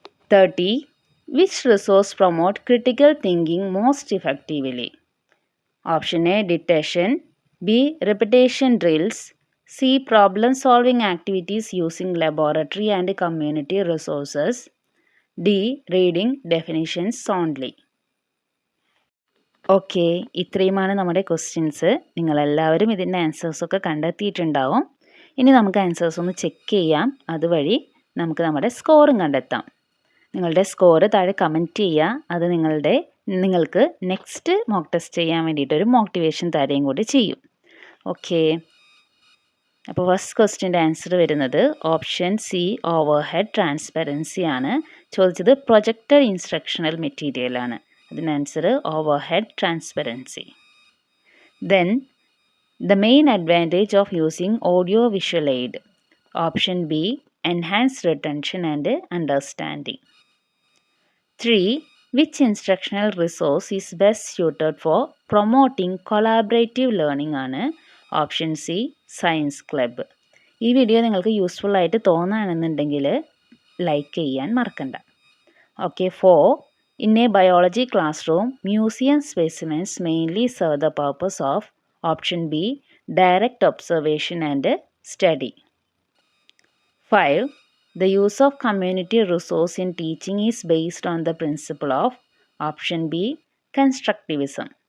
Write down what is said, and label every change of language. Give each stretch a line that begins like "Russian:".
English: 30. Which resource promote critical thinking most effectively? Option A. Dictation. B. Repetition drills. C. Problem solving activities using laboratory and community resources. D. Reading definitions only.
Malayalam: Okay, ഇത്രയുമാണ് നമ്മുടെ questions. നിങ്ങളെല്ലാവരും ഇതിൻ്റെ ആൻസേഴ്സൊക്കെ കണ്ടെത്തിയിട്ടുണ്ടാവും. ഇനി നമുക്ക് answers ഒന്ന് check ചെയ്യാം. അതുവഴി നമുക്ക് നമ്മുടെ സ്കോറും കണ്ടെത്താം. നിങ്ങളുടെ സ്കോർ താഴെ കമൻറ്റ് ചെയ്യുക. അത് നിങ്ങൾക്ക് നെക്സ്റ്റ് മോക്ക് ടെസ്റ്റ് ചെയ്യാൻ വേണ്ടിയിട്ടൊരു മോട്ടിവേഷൻ തരുകയും കൂടി ചെയ്യും. ഓക്കെ, അപ്പോൾ ഫസ്റ്റ് ക്വസ്റ്റ്യൻ്റെ ആൻസർ വരുന്നത് option C, over head transparency ആണ്. ചോദിച്ചത് പ്രൊജക്റ്റഡ് ഇൻസ്ട്രക്ഷണൽ മെറ്റീരിയൽ ആണ്. അതിന് answer over head transparency.
English: Then the main advantage of using audio visual aid. Option B, enhance retention and understanding. 3. Which instructional resource is best suited for promoting collaborative learning ആണ്. Option C, science club.
Malayalam: ഈ video നിങ്ങൾക്ക് useful ആയിട്ട് തോന്നുകയാണെന്നുണ്ടെങ്കിൽ like ചെയ്യാൻ മറക്കണ്ട.
English: Okay, 4. In a biology classroom, museum specimens mainly serve the purpose of option B, direct observation and study. 5. The use of community resource in teaching is based on the principle of option B, constructivism.